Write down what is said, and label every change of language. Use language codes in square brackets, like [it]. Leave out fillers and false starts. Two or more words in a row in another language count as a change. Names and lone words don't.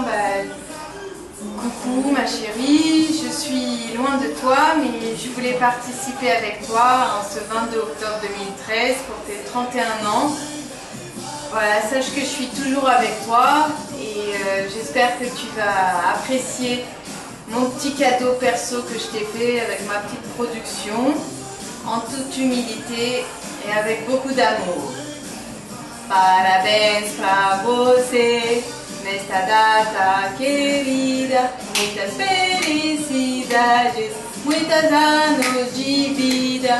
[fr] Coucou ma chérie, je suis loin de toi, mais je voulais participer avec toi en ce 22 octobre 2013 pour tes 31 ans. Voilà, sache que je suis toujours avec toi et j'espère que tu vas apprécier mon petit cadeau perso que je t'ai fait avec ma petite production, en toute humilité et avec beaucoup d'amour. [pt] Parabéns para você nesta data querida, muitas felicidades, muitos anos de vida.